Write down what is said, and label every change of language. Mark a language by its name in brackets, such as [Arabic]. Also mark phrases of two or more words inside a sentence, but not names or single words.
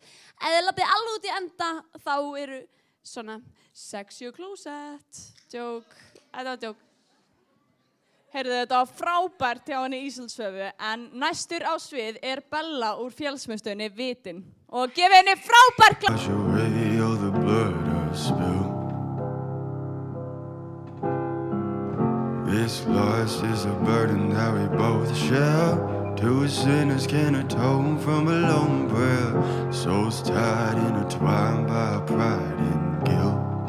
[Icelandic] Ef þið lappið alveg út í enda, þá eru svona sexy klósett. Djók, þetta var djók. Herðu, þetta var frábært hjá henni Ísold Svövu, en næstur á svið er Bella úr félagsmiðstöðinni Vitin. Og gefið henni frábært klapp. [English] blood I spill. This loss is a burden that we both share. Two sinners can atone from a lone prayer. Souls tied, intertwined by pride and guilt.